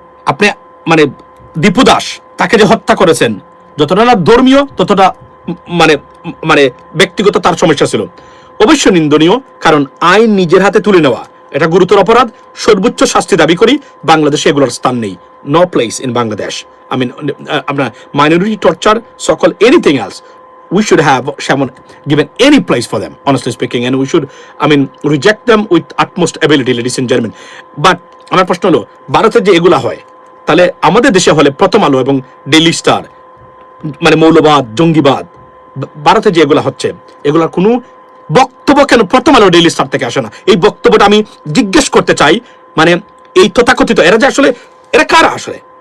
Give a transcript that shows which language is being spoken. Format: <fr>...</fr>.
<bn>আপনি মানে দীপু দাস তাকে যে হত্যা করেছেন, যতটা না ধর্মীয় ততটা মানে মানে ব্যক্তিগত তার সমস্যা ছিল, অবশ্যই নিন্দনীয়, কারণ আইন নিজের হাতে তুলে নেওয়া এটা গুরুতর অপরাধ, সর্বোচ্চ শাস্তি দাবি করি। বাংলাদেশে এগুলোর স্থান নেই,</bn> <en>No place in Bangladesh. I mean আপনার minority torture, সকল anything else, we should have someone given any place for them, honestly speaking, and we should, I mean, reject them with utmost ability, ladies and gentlemen.</en> <bn>But আমার প্রশ্ন হলো, ভারতের যে এগুলা হয়, তাহলে আমাদের দেশে হলে প্রথম আলো এবং ডেইলি স্টার, মানে মৌলবাদ, জঙ্গিবাদ, ভারতে যে এগুলা হচ্ছে, এগুলার কোনো বক্তব্য কেন প্রথম আলো ডেইলি স্টার থেকে আসে না? এই বক্তব্যটা আমি জিজ্ঞেস করতে চাই। মানে এই তথাকথিত এরা যে আসলে এরা কারা আসলে?</bn>